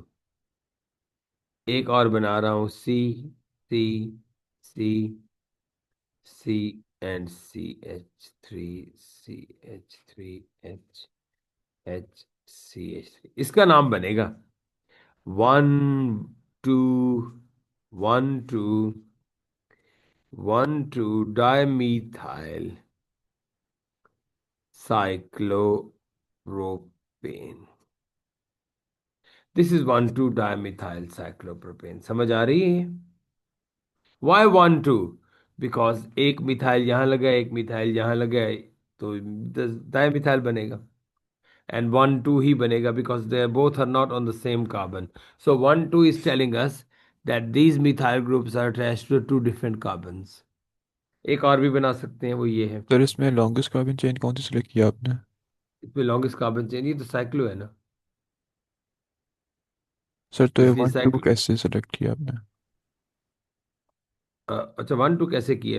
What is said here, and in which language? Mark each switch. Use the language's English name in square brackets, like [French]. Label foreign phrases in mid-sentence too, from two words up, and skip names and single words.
[Hindi] एक और बना रहा हूं. [English] C C C and CH3 CH3 H CH3. [Hindi] इसका नाम बनेगा [English] One, two, one, two, one, two dimethyl cyclopropane. This is 1,2-dimethyl cyclopropane. [Hindi] समझ आ रही है? [English] Why 1,2? [Hindi] Because एक मिथाइल यहाँ लगा, एक मिथाइल यहाँ लगा, तो डायमिथाइल बनेगा. [English] And 1,2 [Hindi] ही बनेगा [English] because they both are not on the same carbon. So 1,2 is telling us that these methyl groups are attached to two different carbons. [Hindi] एक और भी बना सकते हैं, वो ये है. सर इसमें [English] longest carbon chain [Hindi] कौन सी सिलेक्ट किया आपने? इसमें [English] longest carbon chain, [Hindi] ये तो साइक्लो है ना, सर तो तो ये इसलिए 1 2 साइक्लो. कैसे सिलेक्ट किया आपने? अच्छा, 1,2 कैसे किए?